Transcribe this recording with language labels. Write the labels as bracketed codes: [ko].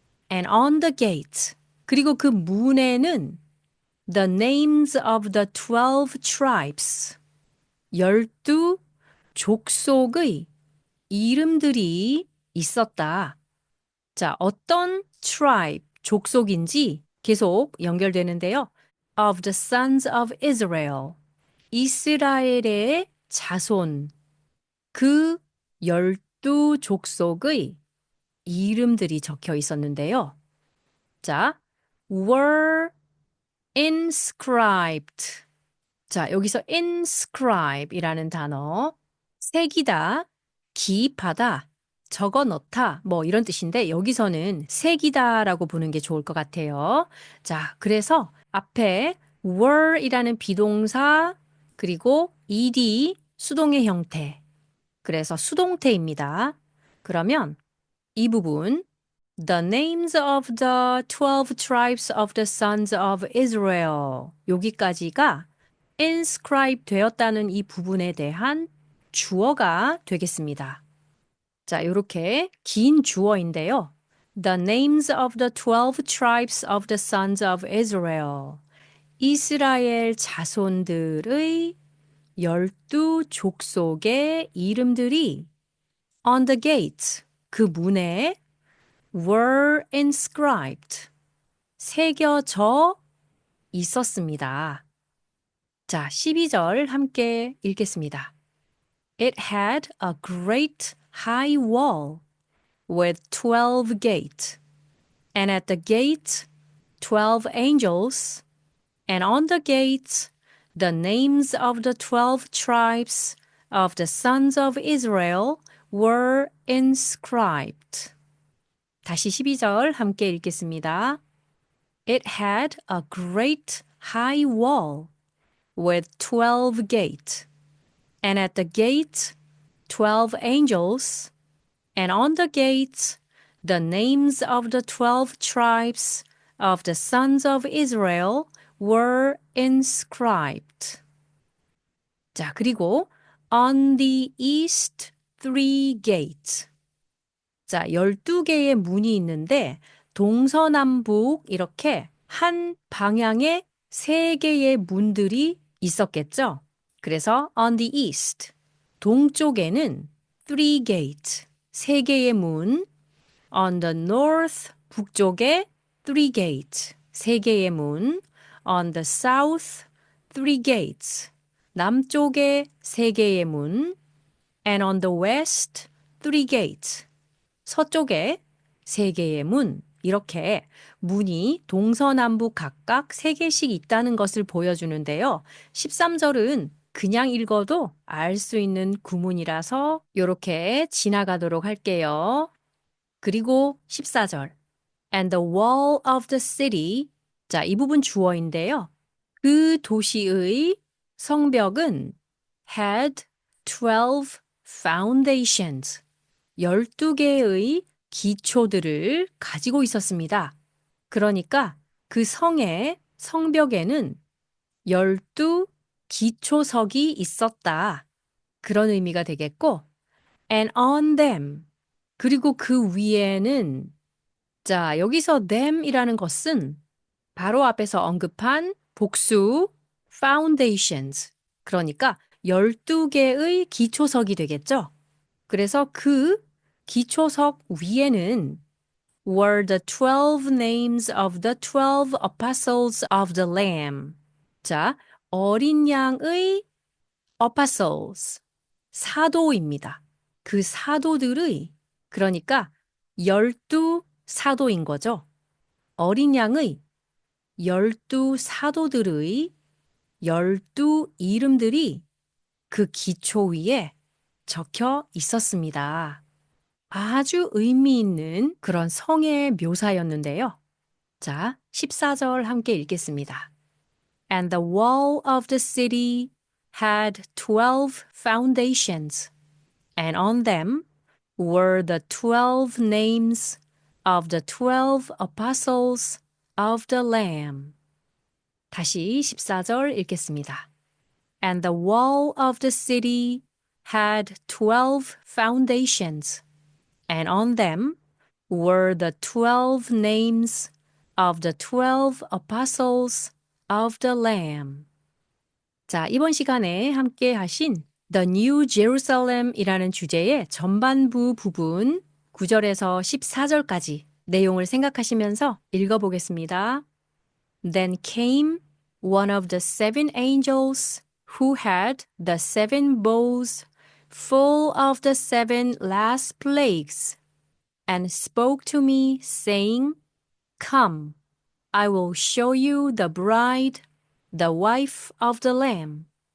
[en] And on the gate. [ko] 그리고 그 문에는 [en] the names of the 12 tribes. [ko] 12 족속의 이름들이 있었다. 자, 어떤 tribe, 족속인지 계속 연결되는데요. [en] Of the sons of Israel. [ko] 이스라엘의 자손. 그 12 족속의 이름들이 적혀 있었는데요. [en] 자, were inscribed. [ko] 자, 여기서 inscribe이라는 단어, 새기다, 기입하다, 적어 넣다, 뭐 이런 뜻인데 여기서는 새기다라고 보는 게 좋을 것 같아요. 자, 그래서 앞에 were이라는 비동사 그리고 ed 수동의 형태. 그래서 수동태입니다. 그러면 이 부분 [en] The names of the 12 tribes of the sons of Israel. [ko] 여기까지가 inscribe 되었다는 이 부분에 대한 주어가 되겠습니다. 자, 이렇게 긴 주어인데요. [en] The names of the 12 tribes of the sons of Israel. [ko] 이스라엘 자손들의 12 족속의 이름들이 [en] on the gate, [ko] 그 문에 [en] were inscribed, [ko] 새겨져 있었습니다. 자, 12절 함께 읽겠습니다. [en] It had a great high wall with 12 gates, and at the gate 12 angels, and on the gates the names of the 12 tribes of the sons of Israel were inscribed. [ko] 다시 12절 함께 읽겠습니다. [en] It had a great high wall with 12 gates, and at the gate 12 angels, and on the gates the names of the 12 tribes of the sons of Israel were inscribed. 자, [ko] 그리고 [en] on the east three gates. [ko] 자, 12개의 문이 있는데 동서남북 이렇게 한 방향에 3개의 문들이 있었겠죠. 그래서 [en] on the east, [ko] 동쪽에는 [en] three gates, [ko] 3개의 문. [en] On the north, [ko] 북쪽에 [en] three gates, [ko] 3개의 문. [en] On the south, three gates, [ko] 남쪽에 3개의 문. [en] And on the west, three gates, [ko] 서쪽에 3개의 문. 이렇게 문이 동서남북 각각 3개씩 있다는 것을 보여주는데요. 13절은 그냥 읽어도 알 수 있는 구문이라서 이렇게 지나가도록 할게요. 그리고 14절. [en] And the wall of the city. [ko] 자, 이 부분 주어인데요. 그 도시의 성벽은 [en] had 12 foundations. [ko] 12개의 기초들을 가지고 있었습니다. 그러니까 그 성의 성벽에는 12 기초석이 있었다. 그런 의미가 되겠고, [en] and on them. [ko] 그리고 그 위에는, 자, 여기서 them이라는 것은 바로 앞에서 언급한 복수 foundations. 그러니까 12개의 기초석이 되겠죠. 그래서 그 기초석 위에는 [en] were the 12 names of the 12 apostles of the Lamb. [ko] 자, 어린 양의 apostles, 사도입니다. 그 사도들의, 그러니까 12사도인 거죠. 어린 양의 12사도들의 12 이름들이 그 기초 위에 적혀 있었습니다. 아주 의미 있는 그런 성의 묘사였는데요. 자, 14절 함께 읽겠습니다. [en] And the wall of the city had 12 foundations, and on them were the 12 names of the 12 apostles of the Lamb. [ko] 다시 14절 읽겠습니다. [en] And the wall of the city had 12 foundations, and on them were the 12 names of the 12 apostles of the Lamb. [ko] 자, 이번 시간에 함께 하신 The New Jerusalem이라는 주제의 전반부 부분 9절에서 14절까지 내용을 생각하시면서 읽어보겠습니다. [en] Then came one of the 7 angels who had the 7 bowls full of the 7 last plagues, and spoke to me, saying, Come, I will show you the bride, the wife of the Lamb.